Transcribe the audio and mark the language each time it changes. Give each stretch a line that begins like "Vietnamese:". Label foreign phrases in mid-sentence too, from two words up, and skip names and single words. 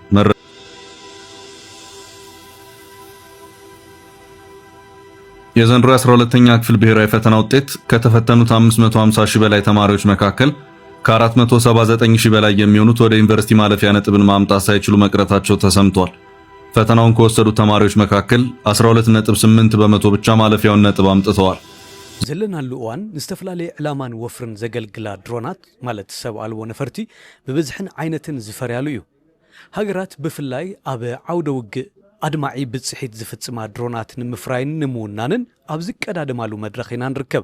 Amharic: የዘንድሮ 12ኛ ክፍል ብሔራዊ ፈተና ውጤት ከተፈተኑት 550 ሺህ በላይ ተማሪዎች መካከል ከ479 ሺህ በላይ የሚሆኑት ወደ ዩኒቨርሲቲ ማለፊያ ነጥብን ማምጣት ሳይችሉ መቅረታቸው ተሰምቷል። ፈተናውን ከወሰዱት ተማሪዎች መካከል 12.8 በመቶ ብቻ ማለፊያውን ነጥብ አምጥተዋል።
Tigrinya: ዘለናሉ እዋን ንዝተፈላለየ ዕላማን ወፍርን ዘገልግላ ድሮናት ማለት ሰብ አልቦ ነፈርቲ ብብዝሕን ዓይነትን ዝፈርያሉ እዩ ሃገራት ብፍላይ ኣብ ዓውደ ውግእ ኣድማዒ ብጽሒት ዝፍጽማ ድሮናት ንምፍራይን ንምውናንን ኣብ ዝቀዳደማሉ መድረኽ ኢና ንርከብ